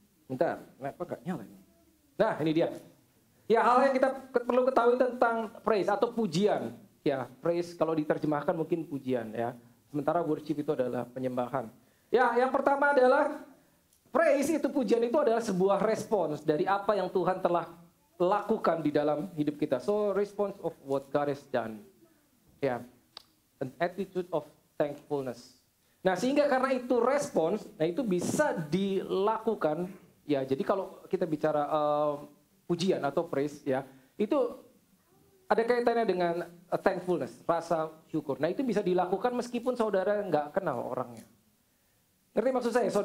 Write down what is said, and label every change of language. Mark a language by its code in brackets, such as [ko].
[id] Bentar, kenapa nggak nyala ini? Nah, ini dia. Ya, hal yang kita perlu ketahui tentang praise atau pujian. Ya, praise kalau diterjemahkan mungkin pujian ya. Sementara worship itu adalah penyembahan. Ya, yang pertama adalah praise itu, pujian itu adalah sebuah respons dari apa yang Tuhan telah lakukan di dalam hidup kita. [en] So, response of what God has done. Ya, an attitude of thankfulness. [id] Nah, sehingga karena itu respons, nah itu bisa dilakukan. Ya, jadi kalau kita bicara pujian atau praise ya, itu ada kaitannya dengan thankfulness, rasa syukur. Nah, itu bisa dilakukan meskipun saudara nggak kenal orangnya. Ngerti maksud saya?